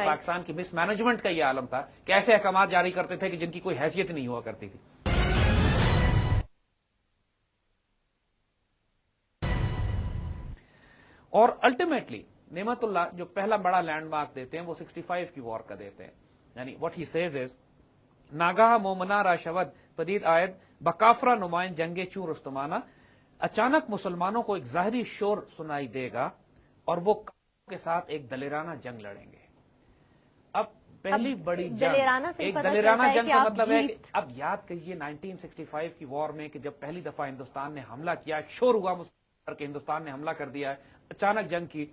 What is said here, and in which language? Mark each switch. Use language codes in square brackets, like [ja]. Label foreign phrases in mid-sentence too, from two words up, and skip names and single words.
[ur] پاکستان کی مس مینجمنٹ کا یہ عالم تھا کہ ایسے احکامات جاری کرتے تھے کہ جن کی کوئی حیثیت نہیں ہوا کرتی تھی. اور الٹیمیٹلی نعمت اللہ جو پہلا بڑا لینڈ مارک دیتے ہیں وہ 65 کی وار کا دیتے ہیں. [fa] یعنی [en] what he says [fa] از ناگاہ مومنا را شود پدید آید بکافرہ نمائن جنگ چوں رستمانہ, [ur] اچانک مسلمانوں کو ایک ظاہری شور سنائی دے گا اور وہ کے ساتھ ایک دلیرانہ جنگ لڑیں گے. اب پہلی بڑی جنگ, ایک دلیرانہ جنگ کا مطلب ہے کہ اب یاد کیجئے 1965 کی وار میں کہ جب پہلی دفعہ ہندوستان نے حملہ کیا, ایک شور ہوا کہ ہندوستان نے حملہ کر دیا ہے, اچانک جنگ کی.